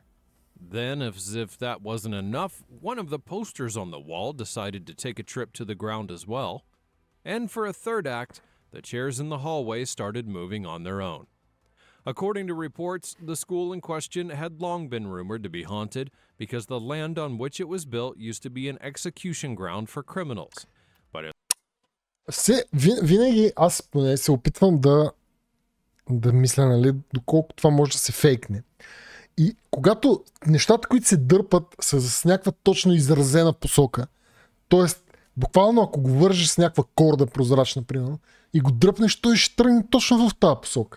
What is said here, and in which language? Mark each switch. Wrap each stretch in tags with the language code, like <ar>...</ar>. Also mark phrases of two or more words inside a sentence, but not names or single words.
<en>Then, as if that wasn't enough, one of the posters on the wall decided to take a trip to the ground as well. And for a third act, the chairs in the hallway started moving on their own. According to reports, the school in question had long been rumored to be haunted because the land on which it was built used to be an execution ground for criminals. But</en> <bg>винаги аз поне се опитвам да мисля, нали, доколко това може да се фейкне. И когато нещата, които се дърпат, са с някаква точно изразена посока, т.е. буквално ако го вържеш с някаква корда прозрачна, примерно, и го дръпнеш, той ще тръгне точно в тази посока.</bg>